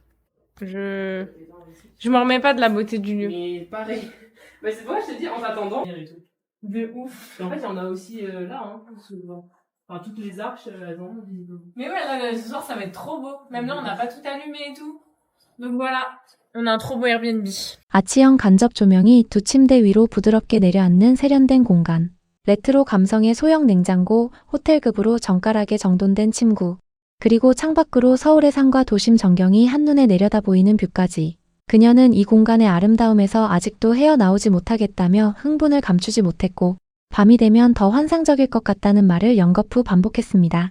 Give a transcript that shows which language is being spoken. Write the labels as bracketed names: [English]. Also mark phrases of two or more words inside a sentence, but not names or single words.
[French] Je m'en remets pas de la beauté du lieu. Mais pareil. Bah, c'est pourquoi je te dis en attendant. Et tout. De ouf. Et en fait, il y en a aussi là, hein, souvent. Enfin, toutes les arches, elles ont visiblement. Mais ouais, là, ce soir, ça va être trop beau. Même là, on n'a pas tout allumé et tout. Donc voilà. On a un trop beau Airbnb. [Korean] 아치형 간접 조명이 두 침대 위로 부드럽게 내려앉는 세련된 공간. 레트로 감성의 소형 냉장고, 호텔급으로 정갈하게 정돈된 침구. 그리고 창밖으로 서울의 산과 도심 전경이 한눈에 내려다 보이는 뷰까지. 그녀는 이 공간의 아름다움에서 아직도 헤어나오지 못하겠다며 흥분을 감추지 못했고 밤이 되면 더 환상적일 것 같다는 말을 연거푸 반복했습니다.